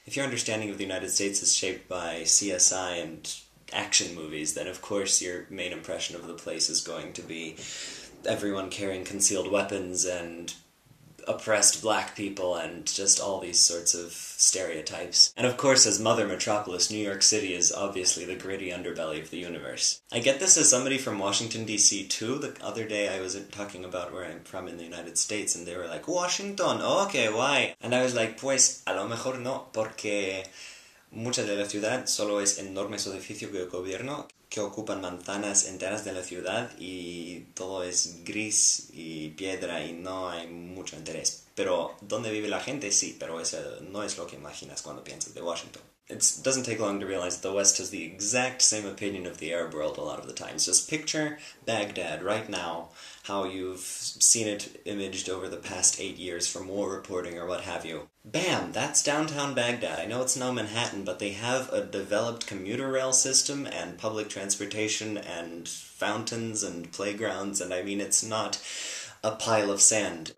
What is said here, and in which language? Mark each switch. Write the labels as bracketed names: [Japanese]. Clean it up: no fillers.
[English] If your understanding of the United States is shaped by CSI and action movies, then of course your main impression of the place is going to be everyone carrying concealed weapons and oppressed black people and just all these sorts of stereotypes. And of course, as Mother Metropolis, New York City is obviously the gritty underbelly of the universe. I get this as somebody from Washington, D.C. too. The other day I was talking about where I'm from in the United States, and they were like, Washington, okay, why? And I was like, [Spanish] pues, a lo mejor no, porque mucha de la ciudad solo es enormes edificios de gobierno que ocupan manzanas enteras de la ciudad y todo es gris y piedra y no hay mucho interés. Pero donde vive la gente sí, pero eso no es lo que imaginas cuando piensas de Washington. [English] It doesn't take long to realize that the West has the exact same opinion of the Arab world a lot of the times. Just picture Baghdad right now, how you've seen it imaged over the past 8 years from war reporting or what have you. Bam! That's downtown Baghdad. I know it's no Manhattan, but they have a developed commuter rail system and public transportation and fountains and playgrounds, and I mean, it's not a pile of sand.